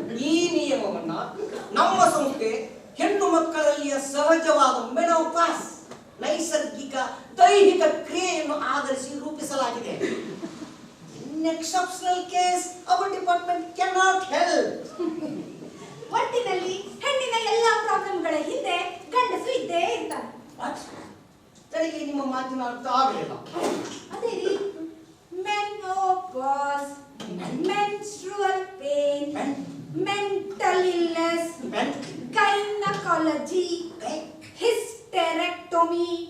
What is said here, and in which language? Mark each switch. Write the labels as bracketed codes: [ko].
[kn] ಈ ನಿಯಮವನ್ನ ನಮ್ಮ ಸಂಸ್ಥೆ ಹೆಣ್ಣು ಮಕ್ಕಳಲ್ಲಿಯ ಸಹಜವಾದ ಮೆನೋಪಾಸ್ ನೈಸರ್ಗಿಕ ದೈಹಿಕ ಕ್ರಿಯೆಯನ್ನು ಆಧರಿಸಿ ರೂಪಿಸಲಾಗಿದೆ. [en] In exceptional case, our department cannot help. [kn] ಒಟ್ಟಿನಲ್ಲಿ ಹೆಣ್ಣಿನ ಎಲ್ಲಾ ಪ್ರಾಬ್ಲಮ್ಗಳ ಹಿಂದೆ ಗಂಡಸು ಇದ್ದೇ ಇರ್ತಾನೆ. ನನಗೆ ನಿಮ್ಮ ಮಾತಿನ ಅರ್ಥ ಆಗಲಿಲ್ಲ. ಅದೇ ರೀ, menopause, menstrual pain, mental illness, gynaecology, ಹಿಸ್ಟೆರೆಕ್ಟೊಮಿ.